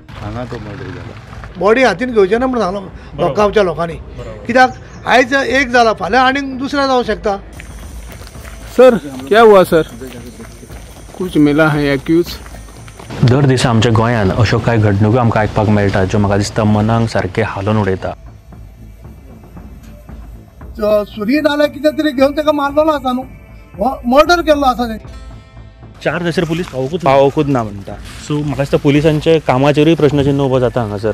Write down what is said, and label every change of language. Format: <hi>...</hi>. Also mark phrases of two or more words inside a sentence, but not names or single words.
<kok>हांगा तो मर्डर जाला। बॉडी हातीन घेवचे ना म्हणून सांगलो गांवच्या लोकांनी, कित्याक आयज एक जाला फाल्यां आनीक दुसरा जावं शकता।</kok> <hi>सर क्या हुआ सर, कुछ मिला है एक्यूज?</hi> <kok>दर दिसा आमच्या गोंयांत अश्यो कांय घडणुको आमकां आयकपाक मेळटा ज्यो म्हाका दिसता मनाक सारके हालोवन उडयता। सुरी नाल्यार कितें तरी घेवन ताका मारलेलो आसा न्हू, मर्डर केल्लो आसा तेणी। 4 दीस पुलीस पावोकूच ना म्हणटा, सो म्हाका दिसता पुलिसांच्या कामाचेरूय प्रश्नचिन्ह उबो जाता हांगासर।</kok>